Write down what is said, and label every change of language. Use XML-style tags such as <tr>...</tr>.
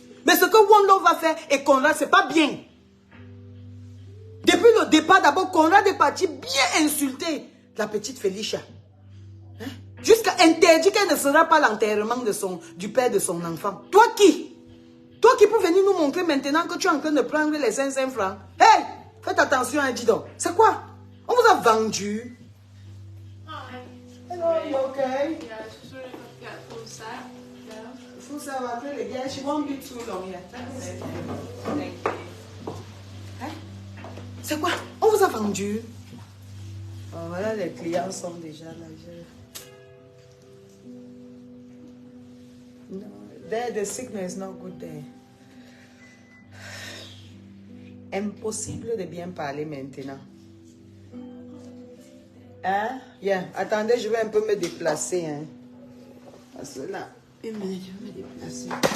<fr>Mais ce que One Love va faire et Conrad, c'est pas bien. Depuis le départ, d'abord, Conrad est parti bien insulter la petite Felicia. Hein? Jusqu'à interdire qu'elle ne sera pas l'enterrement du père de son enfant. Toi qui? Toi qui peux venir nous montrer maintenant que tu es en train de prendre les 500 francs. Hey! Faites attention, hein, dis donc. C'est quoi? On vous a vendu.</fr> <en>Oh, you okay? Yeah, I was just wondering if I could get a full set. Yeah. Full set of acrylic. Yeah, she won't be too long yet. Thank you.</en> <fr>Hein? C'est quoi? On vous a vendu? Oh, voilà, les clients sont déjà là.</fr> <en>No, there the signal is not good there.</en> <fr>Impossible de bien parler maintenant. Hein? Yeah. Attendez, je vais un peu me déplacer. Hein? Parce que là, une minute, je vais me déplacer.</fr>